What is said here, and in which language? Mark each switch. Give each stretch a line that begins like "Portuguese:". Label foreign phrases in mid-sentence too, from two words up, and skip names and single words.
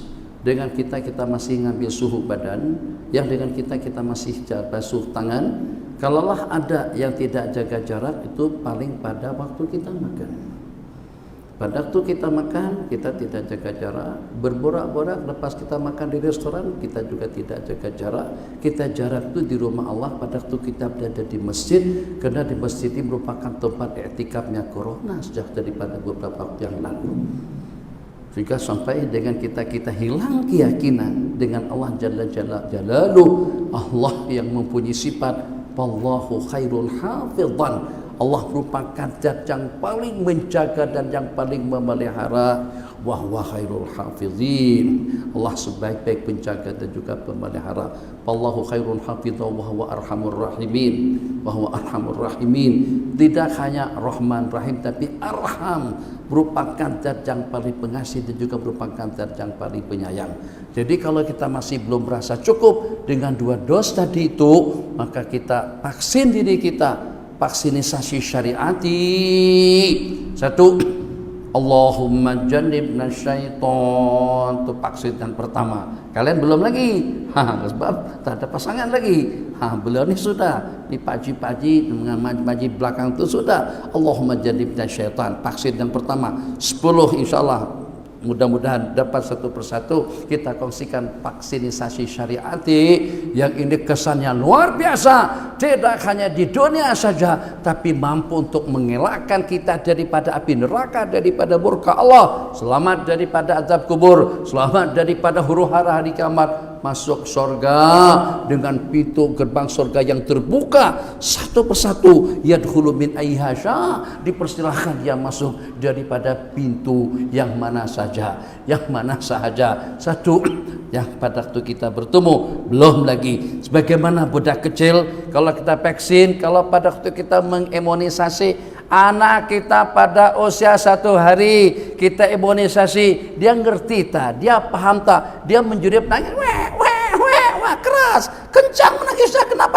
Malay: Dengan kita masih ngambil suhu badan. Yang dengan kita masih basuh tangan. Kalaulah ada yang tidak jaga jarak, itu paling pada waktu kita makan. Pada waktu kita makan, kita tidak jaga jarak. Berborak-borak lepas kita makan di restoran, kita juga tidak jaga jarak. Kita jarak itu di rumah Allah pada waktu kita berada di masjid. Karena di masjid ini merupakan tempat i'tikafnya corona sejak daripada beberapa waktu yang lalu. Jika sampai dengan kita hilang keyakinan dengan Allah Jalla Jalaluh, Allah yang mempunyai sifat
Arabic: والله خير حافظا.
Malay: Allah merupakan zat yang paling menjaga dan yang paling memelihara.
Arabic: وهو خير الحافظين.
Malay: Allah sebaik-baik penjaga dan juga pemelihara.
Arabic: والله خير حافظا وهو أرحم الراحمين. وهو أرحم الراحمين.
Malay: Tidak hanya Rahman Rahim, tapi Arham, merupakan zat yang paling pengasih dan juga merupakan zat yang paling penyayang. Jadi kalau kita masih belum merasa cukup dengan 2 dos tadi itu, maka kita vaksin diri kita. Vaksinisasi syariati. 1,
Arabic: اللهم جنبنا الشيطان.
Malay: Itu vaksin yang pertama. Kalian belum lagi. Sebab tak ada pasangan lagi. Beliau ni sudah. Ni pakcik-pakcik dengan makcik belakang itu sudah.
Arabic: اللهم جنبنا الشيطان.
Malay: Vaksin yang pertama. 10 insyaAllah. Mudah-mudahan dapat satu persatu kita kongsikan vaksinisasi syariati yang ini kesannya luar biasa. Tidak hanya di dunia saja, tapi mampu untuk mengelakkan kita daripada api neraka, daripada murka Allah, selamat daripada azab kubur, selamat daripada huru-hara hari kiamat, masuk surga dengan pintu gerbang surga yang terbuka satu persatu.
Arabic: يدخل من أيها شاء,
Malay: dipersilahkan dia masuk daripada pintu yang mana saja, yang mana saja. 1, yang pada waktu kita bertemu. Belum lagi sebagaimana budak kecil kalau kita vaksin, kalau pada waktu kita mengimunisasi anak kita pada usia 1 hari, kita imunisasi, dia ngerti tak, dia paham tak, dia menjerit nangis, wah keras, kencang menangisnya, kenapa?